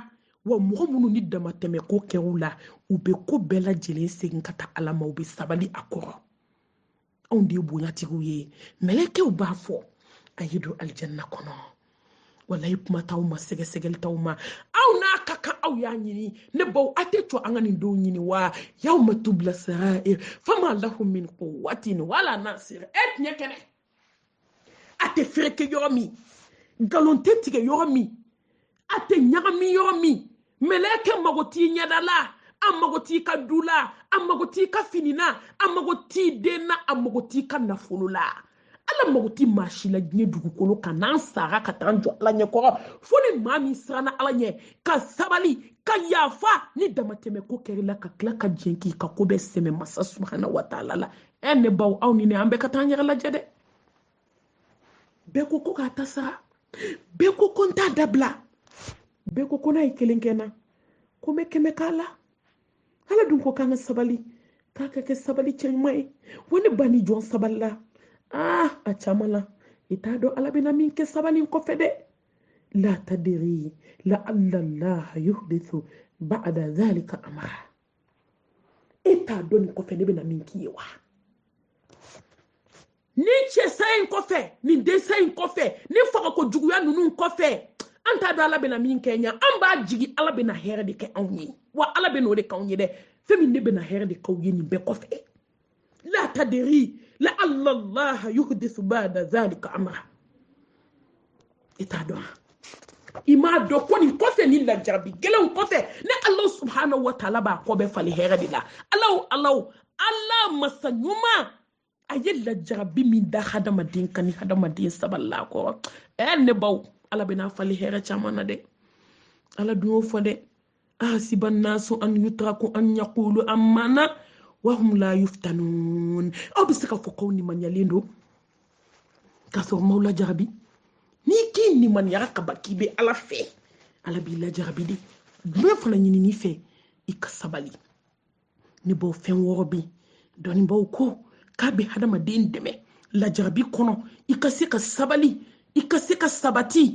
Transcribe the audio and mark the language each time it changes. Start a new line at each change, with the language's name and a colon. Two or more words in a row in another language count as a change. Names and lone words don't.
Bambara: wa mɔgɔ minnu ni damatɛmɛ ko kɛr'u la u bɛ ko bɛɛ lajɛlen segin ka taa ala ma u bɛ sabali a kɔrɔ anw de ye bonyatigiw ye mɛlɛkɛw b'a fɔ a ye don aljanna kɔnɔ walayi kuma t'aw ma sɛgɛsɛgɛli t'aw ma aw n'a ka kan aw y'a ɲini ne baw a tɛ to an ka nin don ɲini
Arabic: ويوم تبلى السرائر فما لهم من قوة ولا ناصر
Bambara: tiɲɛ kɛnɛ a tɛ fereke yɔrɔ min nkalon tɛ tigɛ yɔrɔ min a tɛ ɲagami yɔrɔ min mɛlɛkɛ mago t'i ɲɛda la an mago t'i ka du la an mago t'i ka fini na an mago t'i den na an mago t'i ka nafolo la ala mago t'i maa si la diɲɛ dugukolo kan n'an sara ka taa an jɔ ala ɲɛkɔrɔ fo ni maa min siranna ala ɲɛ ka sabali ka yafa ni damatɛmɛ ko kɛr'i la ka tila ka jɛn k'i ka ko bɛɛ sɛmɛ masa
Arabic: سبحانه وتعالى
Bambara: la ne baw aw ni ne an bɛɛ ka taa an yɛrɛ lajɛ dɛ bɛɛ ko ko k'a ta sara bɛɛ ko ko n t'a dabila bɛɛ ko ko n'a ye kelen kɛ n na ko n bɛ kɛmɛ k'a la ala dun ko k'an ka sabali k'a ka kɛ sabali cɛ ɲuman ye wa ne ba ni jɔn sabalila a caman la i t'a dɔn ala bɛna min kɛ sabali kɔfɛ dɛ
Arabic: لا تدري لعل الله يحدث بعد ذلك أمرا
Bambara: e t'a dɔn nin kɔfɛ ne bɛna min k'i ye wa nin cɛsaya in kɔfɛ nin dɛsɛ in kɔfɛ nin fagako juguya ninnu kɔfɛ an t'a dɔn ala bɛna min kɛ ɲa an b'a jigi ala bɛna hɛrɛ de kɛ anw ye wa ala bɛna o de k'anw ye dɛ fɛn min ne bɛna hɛrɛ de k'aw ye nin bɛɛ kɔfɛ
Arabic: لا تدري لعل الله يحدث بعد ذلك أمرا
Bambara: i t'a dɔn i m'a dɔn ko nin kɔfɛ nin lajarabi gɛlɛnw kɔfɛ ne ala
Arabic: سبحانه وتعالى
Bambara: b'a kɔ bɛɛ fali hɛrɛ de la ala masa ɲuman a ye lajarabi min da hadamaden kan ni hadamaden sabalila kɔrɔ ne baw ala bɛna fali hɛrɛ caman na dɛ ala dun y'o fɔ dɛ
Arabic: أحسب الناس أن يتركوا أن يقولوا آمنا وهم لا يفتنون.
Bambara: Aw bɛ se ka fɔ k'aw nimanyalen don k'a sɔrɔ m'aw lajarabi? N'i k'i nimaniya ka ban k'i bɛ Ala fɛ, Ala b'i lajarabi de. Jumɛn fana ɲini n'i fɛ i ka sabali. Ne baw fɛn wɔɔrɔ bɛ yen dɔnnibaw ko k'a bɛ hadamaden dɛmɛ lajarabi kɔnɔ i ka se ka sabali, i ka se ka sabati.